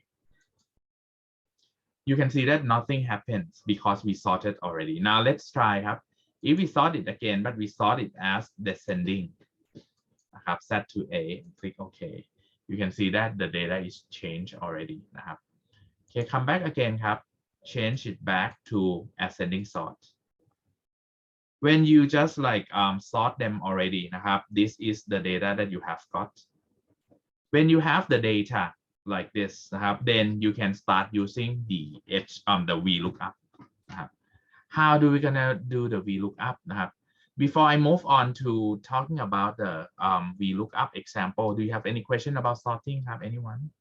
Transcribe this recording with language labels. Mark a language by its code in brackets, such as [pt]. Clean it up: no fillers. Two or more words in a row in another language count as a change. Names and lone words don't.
[en] you can see that nothing happens because we sorted already now let's try ครับ if we sort it again but we sort it as descending [th] นะครับ [en] set to A and click OK you can see that the data is changed already [th] นะครับ [en] okay come back again ครับ change it back to ascending sort when you just like sort them already [th] นะครับ [en] this is the data that you have got when you have the data like this [th] นะครับ [en] then you can start using the the Vlookup [th] นะครับ [en] How do we gonna do the Vlookup [th] นะครับ [en] Before I move on to talking about the Vlookup example, do you have any question about sorting? Have anyone?